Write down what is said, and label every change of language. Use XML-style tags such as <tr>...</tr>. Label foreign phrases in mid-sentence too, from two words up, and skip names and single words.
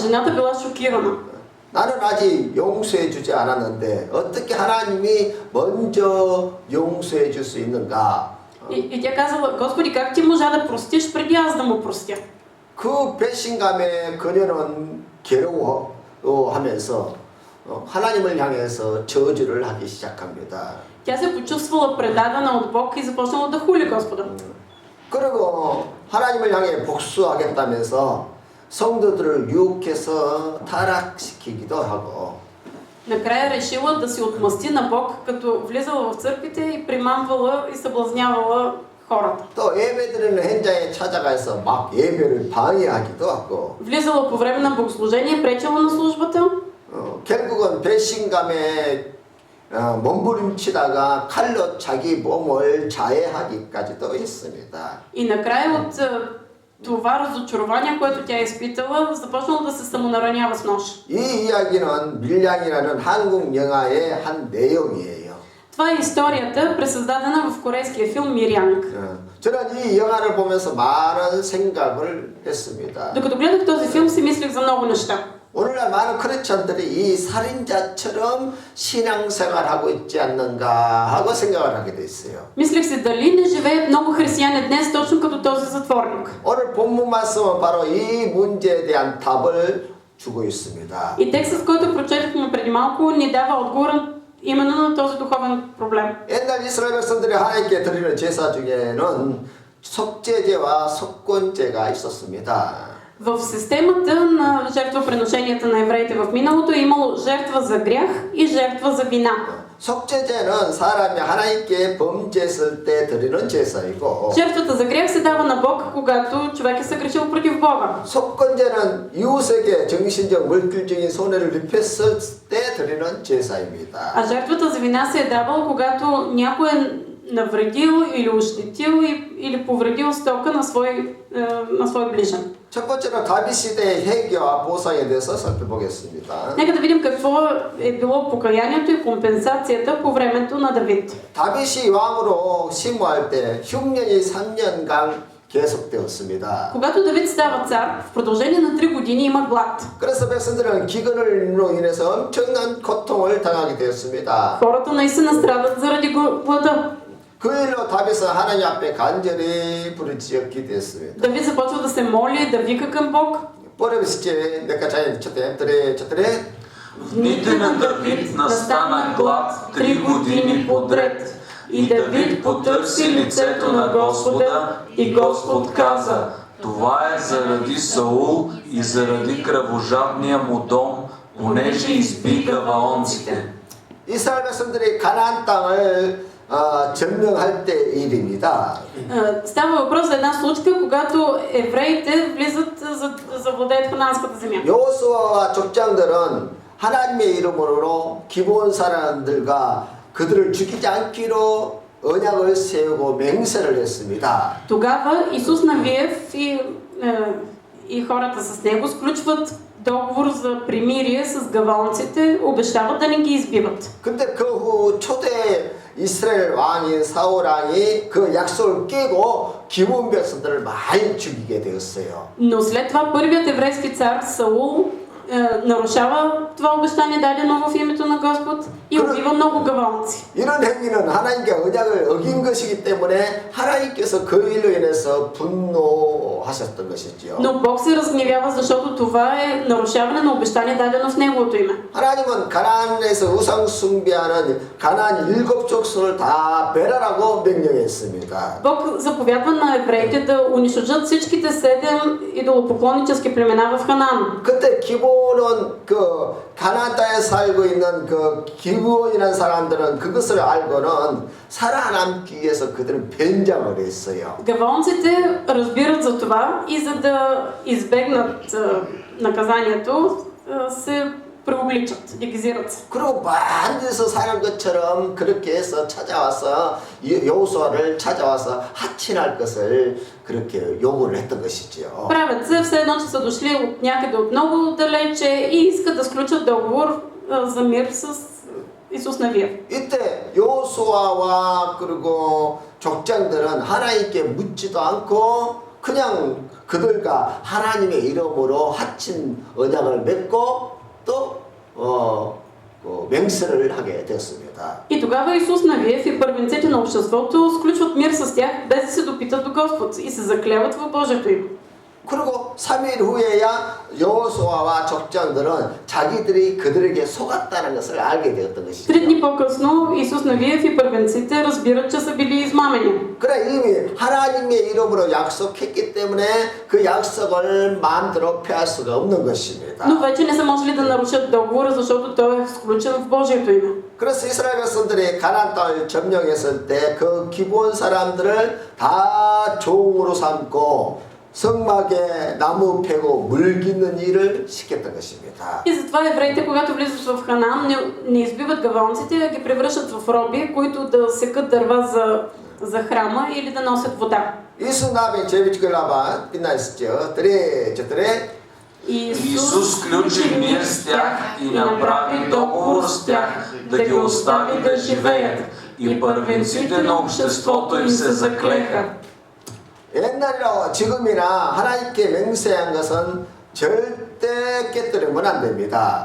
<bg>Жената била шокирана.</bg> <ko>나는 아직 용서해 주지 않았는데 어떻게 하나님이 먼저 용서해 줄 수 있는가?</ko> <bg>И тя казала, Господи, как ти можа да простиш преди аз да му простя?</bg> <ko>그 배신감에 그녀는 괴로워하면서 하나님을 향해서 저주를 하기 시작합니다.</ko> <bg>Тя се почувствала предадена от Бог и започнала да хули Господа.</bg> <ko>그리고 하나님을 향해 복수하겠다면서 성도들을 유혹해서 타락시키기도 하고</ko> <bg>Накрая решила да си отмъсти на Бог, като влизала в църквите и примамвала и съблазнявала хората.</bg> <ko>또 예배드리는 현장에 찾아가서 막 예배를 방해하기도 하고</ko> <bg>Влизала по време на богослужение, пречила на службата.</bg> <ko>결국은 배신감에 몸부림치다가 칼로 자기 몸을 자해하기까지도 했습니다.</ko> <bg>И накрая от това разочарование, което тя е изпитала, започнала да се самонаранява с нож.</bg> <ko>이 이야기는 밀양이라는 한국 영화의 한 내용이에요.</ko> <bg>Това е историята, пресъздадена в корейския филм Мирянг.</bg> <ko>저는 이 영화를 보면서 많은 생각을 했습니다.</ko> <bg>Докато гледах този филм, си мислих за много неща.</bg> <ko>오늘날 많은 크리스천들이 이 살인자처럼 신앙생활하고 있지 않는가 하고 생각을 하게 돼 있어요.</ko> <bg>Мислих си дали не живеят много християни днес точно като този затворник.</bg> <ko>오늘 본문 말씀은 바로 이 문제에 대한 답을 주고 있습니다.</ko> <bg>И текстът, който прочетохме преди малко, ни дава отговор именно на този духовен проблем.</bg> <ko>옛날 이스라엘 백성들이 하나님께 드리는 제사 중에는 속죄제와 속건제가 있었습니다.</ko> <bg>В системата на жертвоприношенията на евреите в миналото е имало жертва за грях и жертва за вина.</bg> <ko>속죄제는 사람이 하나님께 범죄했을 때 드리는 제사이고</ko> <bg>Жертвата за грях се дава на Бог, когато човек е съгрешил против Бога.</bg> <ko>속건제는 이웃에게 정신적 물질적인 손해를 입혔을 때 드리는 제사입니다.</ko> <bg>А жертвата за вина се е давала, когато някой е навредил или ощетил или повредил стока на свой ближен.</bg> <ko>첫 번째로 다윗 시대의 회개와 보상에 대해서 살펴보겠습니다.</ko> <bg>Нека да видим какво е било покаянието и компенсацията по времето на Давид.</bg> <ko>다윗이 왕으로 심호할 때 흉년이 3년간 계속되었습니다.</ko> <bg>Когато Давид става цар, в продължение на 3 години има глад.</bg> <ko>그래서 백성들은 기근으로 인해서 엄청난 고통을 당하게 되었습니다.</ko> <bg>Хората наистина страдат заради глада.</bg> <ko>그 일로 다윗은 하나님 앞에 간절히 부르짖었게 됐습니다.</ko> <bg>Давид започва да се моли, да вика към Бог. 보레비스께 내가 자연 쳤대. В дните на Давид настана глад 3 години подред. И Давид потърси лицето на Господа и Господ каза: това е заради Саул и заради кръвожадния му дом, понеже изби гаваонците.</bg> <ko>이스라엘 백성들이 가나안 땅을 점령할 때 일입니다.</ko> <bg>Става въпрос за една случка, когато евреите влизат за да завладеят ханаанската земя.</bg> <ko>여호수아와 족장들은 하나님의 이름으로 기브온 사람들과 그들을 죽이지 않기로 언약을 세우고 맹세를 했습니다.</ko> <bg>Тогава Исус Навиев и хората с него сключват договор за примирие с гаваонците, обещават да не ги избиват.</bg> <ko>근데 그 후 초대 이스라엘 왕인 사울 왕이 그 약속을 깨고 기브온 백성들을 많이 죽이게 되었어요.</ko> <bg>Но след това първият еврейски цар Саул нарушава това обещание дадено в името на Господ и убива много гаваонци.</bg> <ko>이런 행위는 하나님께 언약을 어긴 것이기 때문에 하나님께서 그 일로 인해서 분노하셨던 것이지요.</ko> <bg>Но Бог се разгневява, защото това е нарушаване на обещание дадено в Неговото име.</bg> <ko>하나님은 가나안에서 우상 숭배하는 가나안 7 족속을 다 멸하라고 명령했습니다.</ko> <bg>Бог заповядва на евреите да унищожат всичките 7 идолопоклоннически племена в Ханаан.</bg> <ko>그때 기본은 그 가나안 땅에 살고 있는 그 기브온이라는 사람들은 그것을 알고는 살아남기 위해서 그들은 변장을 했어요.</ko> <bg>Гаваонците разбират за това и за да избегнат наказанието се преобличат, дегизират се.</bg> <ko>그리고 반드시 사는 것처럼 그렇게 해서 찾아와서 여호수아를 찾아와서 하친할 것을 그렇게 요구를 했던 것이지요.</ko> <bg>Правят се все едно, че са дошли от някъде от много далече и искат да сключат договор за мир с Исус Навиев.</bg> <ko>이때 여호수아와 그리고 족장들은 하나님께 묻지도 않고 그냥 그들과 하나님의 이름으로 하친 언약을 맺고 또 맹세를 하게 됐습니다.</ko> <bg>И тогава Исус Навиев и първенците на обществото сключват мир с тях, без да се допитат до Господ и се заклеват в Божието име.</bg> <ko>그리고 3일 후에야 여호수아와 족장들은 자기들이 그들에게 속았다는 것을 알게 되었던 것이죠.</ko> <bg>3 дни по-късно Исус Навиев и първенците разбират, че са били измамени.</bg> <ko>그래 이미 하나님의 이름으로 약속했기 때문에 그 약속을 마음대로 피할 수가 없는 것입니다.</ko> <bg>Но вече не са можели да нарушат договора, защото той е сключен в Божието име.</bg> <ko>그래서 이스라엘 백성들이 가나안 땅을 점령했을 때 그 기브온 사람들을 다 종으로 삼고 성막에 나무 패고 물 깃는 일을 시켰던 것입니다.</ko> <bg>И затова евреите, когато влизат в Ханаан, не избиват гаваонците, а ги превръщат в роби, които да секат дърва за храма или да носят вода. 이수 나비 제비치글라바 빛나 있었죠. 드레 Исус сключи мир с тях и направи договор с тях да ги остави да живеят. И първенците на обществото им се заклеха.</bg> <ko>옛날이나 지금이나 하나님께 맹세한 것은 절대 깨뜨리면 안 됩니다.</ko>